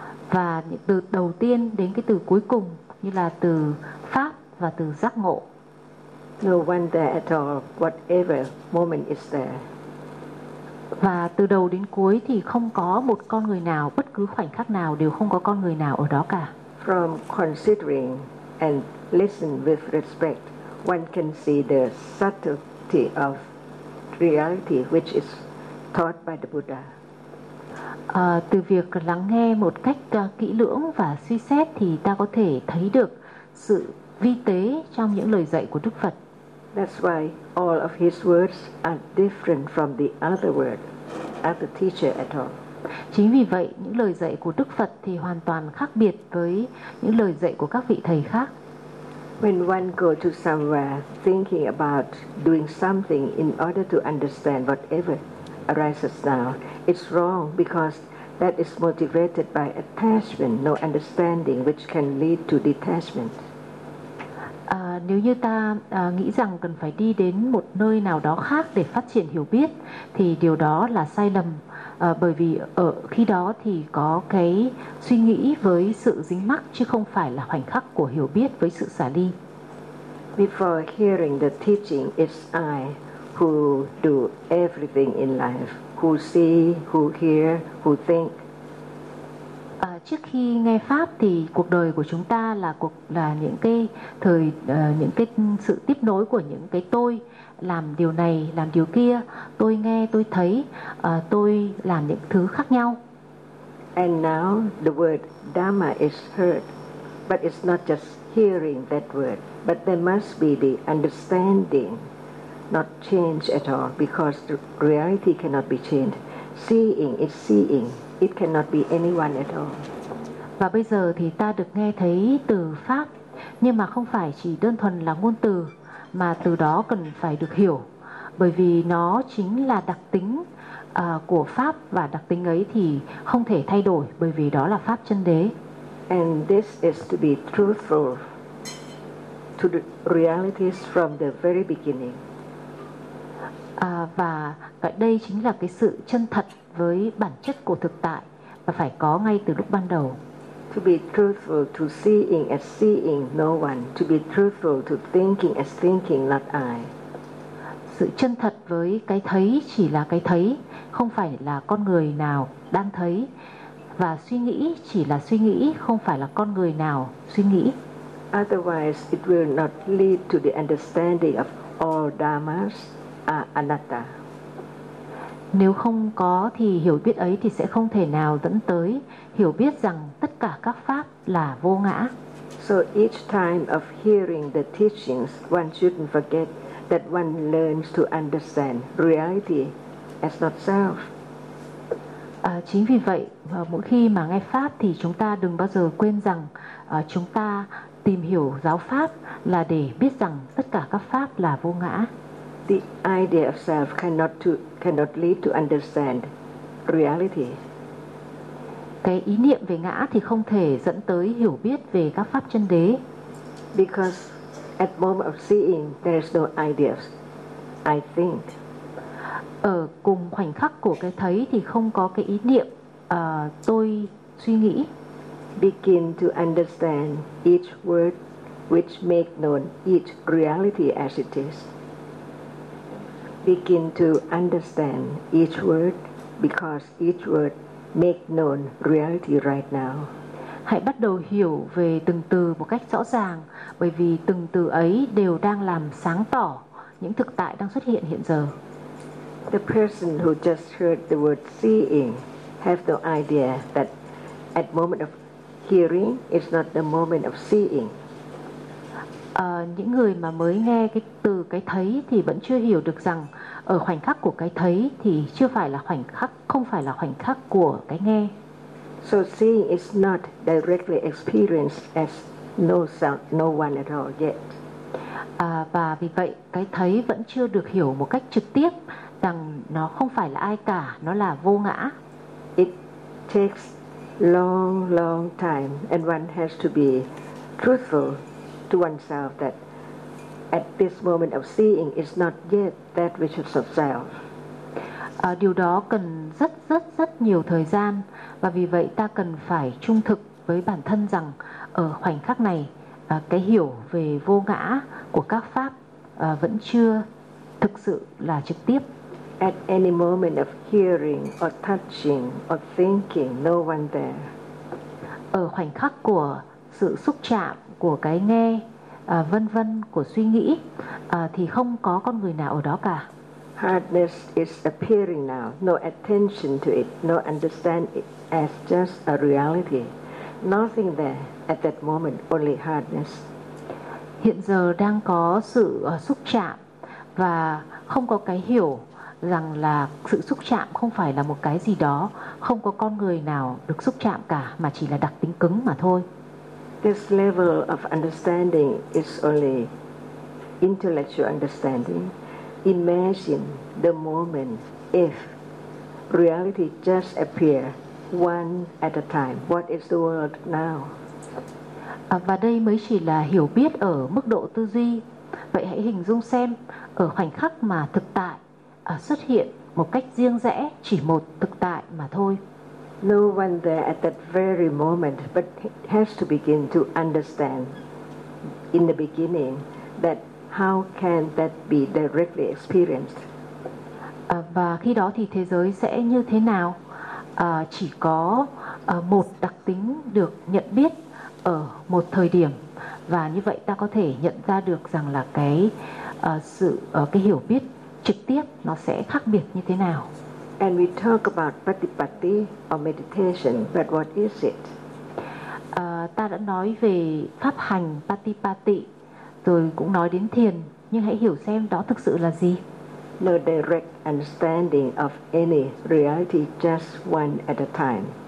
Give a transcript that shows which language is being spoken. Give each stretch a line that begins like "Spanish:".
Vietnamese: Và những từ đầu tiên đến cái từ cuối cùng như là từ pháp và từ giác ngộ.
English: No one there at all, whatever moment is there.
Vietnamese: Và từ đầu đến cuối thì không có một con người nào, bất cứ khoảnh khắc nào đều không có con người nào ở đó cả.
English: From considering and listen with respect, one can see the subtlety of reality which is taught by the Buddha.
Vietnamese: Từ việc lắng nghe một cách kỹ lưỡng và suy xét thì ta có thể thấy được sự vi tế trong những lời dạy của Đức Phật.
English: That's why all of his words are different from the other word, other teacher at all.
Vietnamese: Chính vì vậy, những lời dạy của Đức Phật thì hoàn toàn khác biệt với những lời dạy của các vị thầy khác.
English: When one goes to somewhere thinking about doing something in order to understand whatever arises now, it's wrong because that is motivated by attachment, no understanding, which can lead to detachment.
Vietnamese: Nếu như ta nghĩ rằng cần phải đi đến một nơi nào đó khác để phát triển hiểu biết thì điều đó là sai lầm, bởi vì ở khi đó thì có cái suy nghĩ với sự dính mắc chứ không phải là khoảnh khắc của hiểu biết với sự xả ly.
English: Before hearing the teaching, it's I who do everything in life, who see, who hear, who think.
Vietnamese: Trước khi nghe pháp thì cuộc đời của chúng ta là những cái thời những cái sự tiếp nối của những cái tôi làm điều này, làm điều kia, tôi nghe, tôi thấy, tôi làm những thứ khác nhau.
English: And now the word Dhamma is heard, but it's not just hearing that word, but there must be the understanding, not change at all, because the reality cannot be changed. Seeing is seeing. It cannot be anyone at all.
Vietnamese: Và bây giờ thì ta được nghe thấy từ pháp, nhưng mà không phải chỉ đơn thuần là ngôn từ, mà từ đó cần phải được hiểu, bởi vì nó chính là đặc tính của pháp, và đặc tính ấy thì không thể thay đổi, bởi vì đó là pháp chân đế.
English: And this is to be truthful to the realities from the very beginning.
Vietnamese: Và ở đây chính là cái sự chân thật với bản chất của thực tại và phải có ngay từ lúc ban đầu.
English: To be truthful to seeing as seeing no one, to be truthful to thinking as thinking not I.
Vietnamese: Sự chân thật với cái thấy chỉ là cái thấy, không phải là con người nào đang thấy. Và suy nghĩ chỉ là suy nghĩ, không phải là con người nào suy nghĩ.
English: Otherwise, it will not lead to the understanding of all dharmas are anatta.
Vietnamese: Nếu không có thì hiểu biết ấy thì sẽ không thể nào dẫn tới hiểu biết rằng tất cả các pháp là vô ngã.
English: So each time of hearing the teachings, one shouldn't forget that one learns to understand reality as not self.
Vietnamese: Chính vì vậy, mỗi khi mà nghe pháp thì chúng ta đừng bao giờ quên rằng chúng ta tìm hiểu giáo pháp là để biết rằng tất cả các pháp là vô ngã.
English: The idea of self cannot lead to understand reality.
Vietnamese: Cái ý niệm về ngã thì không thể dẫn tới hiểu biết về các pháp chân đế.
English: Because at moment of seeing there is no ideas, I think.
Vietnamese: Ở cùng khoảnh khắc của cái thấy thì không có cái ý niệm tôi suy nghĩ.
English: Begin to understand each word which make known each reality as it is. Begin to understand each word because each word make known reality right now.
Vietnamese: Hãy bắt đầu hiểu về từng từ một cách rõ ràng bởi vì từng từ ấy đều đang làm sáng tỏ những thực tại đang xuất hiện hiện giờ.
English: The person who just heard the word seeing have no idea that at moment of hearing is not the moment of seeing.
Vietnamese: Những người mà mới nghe cái từ cái thấy thì vẫn chưa hiểu được rằng ở khoảnh khắc của cái thấy thì chưa phải là khoảnh khắc, không phải là khoảnh khắc của cái nghe.
English: So seeing is not directly experienced as no sound, no one at all yet.
Vietnamese: Và vì vậy cái thấy vẫn chưa được hiểu một cách trực tiếp rằng nó không phải là ai cả, nó là vô ngã.
English: It takes long, long time and one has to be truthful to oneself that at this moment of seeing is not yet that which is of self.
Vietnamese: Điều đó cần rất rất rất nhiều thời gian và vì vậy ta cần phải trung thực với bản thân rằng ở khoảnh khắc này cái hiểu về vô ngã của các pháp vẫn chưa thực sự là trực tiếp.
English: At any moment of hearing or touching or thinking, no one there.
Vietnamese: Ở khoảnh khắc của sự xúc chạm của cái nghe vân vân của suy nghĩ thì không có con người nào ở đó cả.
English: Hardness is appearing now, no attention to it, no understand it as just a reality. Nothing there at that moment, only hardness.
Vietnamese: Hiện giờ đang có sự xúc chạm và không có cái hiểu rằng là sự xúc chạm không phải là một cái gì đó, không có con người nào được xúc chạm cả mà chỉ là đặc tính cứng mà thôi.
English: This level of understanding is only intellectual understanding. Imagine the moment if reality just appear one at a time. What is the world now?
Vietnamese: Và đây mới chỉ là hiểu biết ở mức độ tư duy. Vậy hãy hình dung xem ở khoảnh khắc mà thực tại xuất hiện một cách riêng rẽ chỉ một thực tại mà thôi.
English: No one there at that very moment, but has to begin to understand in the beginning that how can that be directly experienced?
Vietnamese: Và khi đó thì thế giới sẽ như thế nào? Chỉ có một đặc tính được nhận biết ở một thời điểm và như vậy ta có thể nhận ra được rằng là cái sự cái hiểu biết trực tiếp nó sẽ khác biệt như thế nào.
English: And we talk about patipatti or meditation, but what is it?
Vietnamese: Ta đã nói về pháp hành patipatti, rồi cũng nói đến thiền, nhưng hãy hiểu xem đó thực sự là gì.
English: No direct understanding of any reality, just one at a time.